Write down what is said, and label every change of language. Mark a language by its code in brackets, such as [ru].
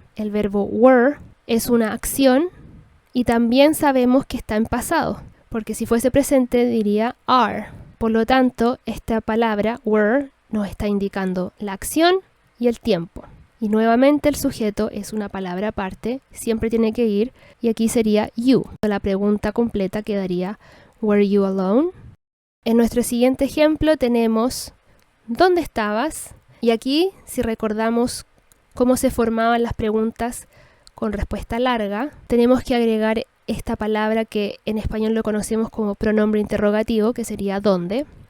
[es] El verbo were es una acción y también sabemos que está en pasado, porque si fuese presente diría are. Por lo tanto, esta palabra were nos está indicando la acción y el tiempo. Y nuevamente el sujeto es una palabra aparte, siempre tiene que ir, y aquí sería you. La pregunta completa quedaría [en] were you alone? [es] En nuestro siguiente ejemplo tenemos ¿dónde estabas? Y aquí, si recordamos cómo se formaban las preguntas con respuesta larga, tenemos que agregar esta palabra que en español lo conocemos como pronombre interrogativo, que sería ¿dónde?